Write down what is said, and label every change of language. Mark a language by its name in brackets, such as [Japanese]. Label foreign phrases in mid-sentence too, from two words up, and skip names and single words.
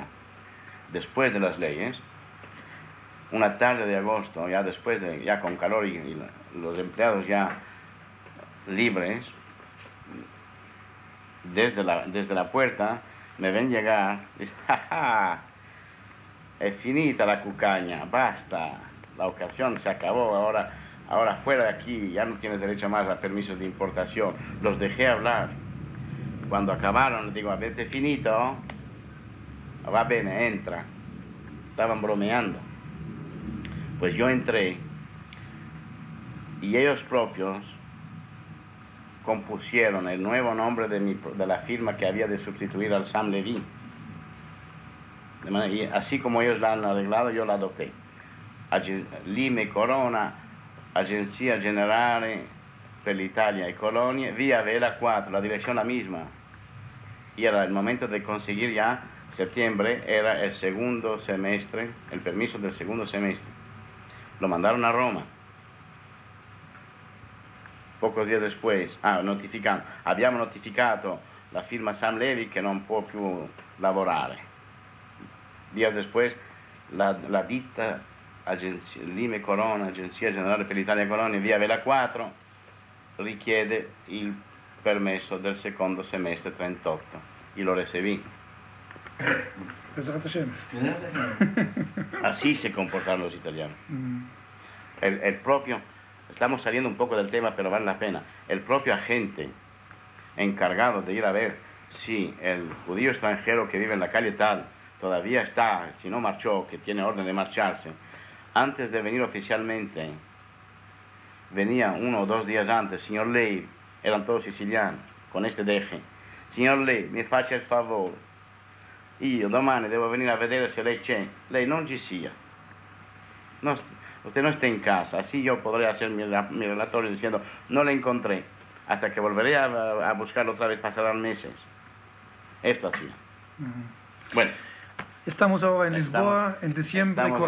[Spanish] Después de las leyes, una tarde de agosto, ya con calor y los empleados ya libres, desde la puerta me ven llegar y dicen: ¡ja, ja! [Italian] Es finita [Spanish] la cucaña, basta, la ocasión se acabó, ahora fuera de aquí, ya no tienes derecho más a permisos de importación. Los dejé hablar. Cuando acabaron, les digo: [Italian] ¿avete finito? Va bene, entra. [Spanish] Estaban bromeando. Pues yo entré y ellos propios compusieron el nuevo nombre de la firma que había de sustituir al Sam Levy. Y así como ellos la han arreglado, yo la adopté. Lime Corona, Agenzia Generale per l'Italia e Colonie, Via Vela 4, la dirección la misma. Y era el momento de conseguir ya, septiembre, era el segundo semestre, el permiso del segundo semestre. Lo mandaron a Roma. Pocos días después, [Italian] abbiamo notificato la firma Sam Levy che non può più lavorare. [Spanish] Días después, [Italian] la ditta Lime Corona, Agenzia Generale per l'Italia e Colonie, Via Vela 4, richiede il permesso del secondo semestre 38 [Spanish] y lo recibí. Así se comportaron los italianos. El propio, estamos saliendo un poco del tema, pero vale la pena, el propio agente encargado de ir a ver si el judío extranjero que vive en la calle tal todavía está, si no marchó, que tiene orden de marcharse, antes de venir oficialmente, venía 1 o 2 días antes: [Italian] signor lei, [Spanish] eran todos sicilianos, con este deje, [Italian] signor lei, mi faccia il favore, io domani devo venire a vedere se lei c'è, lei non ci sia, [Spanish] usted no está en casa, así yo podré hacer mi relatorio diciendo: no le encontré, hasta que volveré a buscarlo otra vez, pasarán meses. Esto hacía. Bueno, estamos ahora en Lisboa, en diciembre 40.